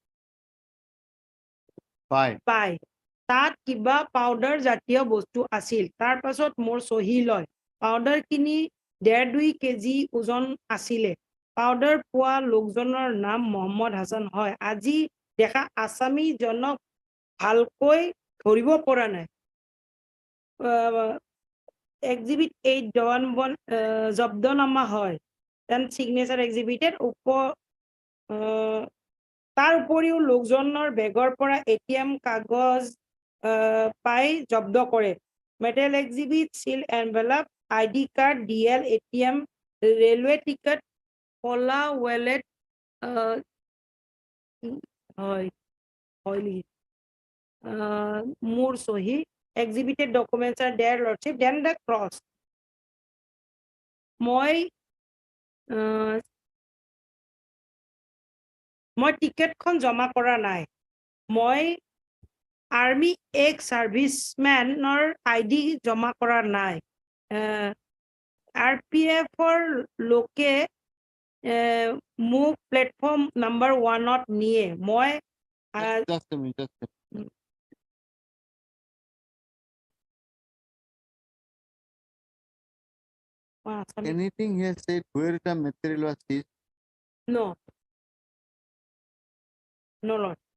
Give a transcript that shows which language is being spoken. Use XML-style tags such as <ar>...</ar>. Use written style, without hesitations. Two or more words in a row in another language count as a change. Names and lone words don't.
<as>পায় তাত কিবা পাউডাৰ জাতীয় বস্তু আছিল তাৰ পাছত মোৰ সহি লয় পাউডাৰ কিনি 1.5-2 কেজি ওজন আছিলে পাউডাৰ পোৱা লোকজনৰ নাম মোহাম্মদ হাসান হয় আজি দেখা আসামী জনক ভালকৈ ধৰিব পৰা নাই Exhibit 8 জব্দনামা হয়</as> <en>then signature exhibited</en> <as>তাৰ উপৰিও লোকজনৰ বেগৰ পৰা ATM কাগজ পাই জব্দ কৰে</as> <en>metal exhibit seal envelope ID card DL ATM railway ticket</en> <as>কলা wallet হয় মোৰ সহি</as> <en>exhibited documents are there lordship then the cross মই টিকেটখন জমা কৰা নাই মই army ex servicemen ID জমা কৰা নাই RPFৰ লোকে মোক platform number 1ত নিয়ে মই Just a minute, just a minute. Anything here said where the material was seized? No. No, Lord.</en>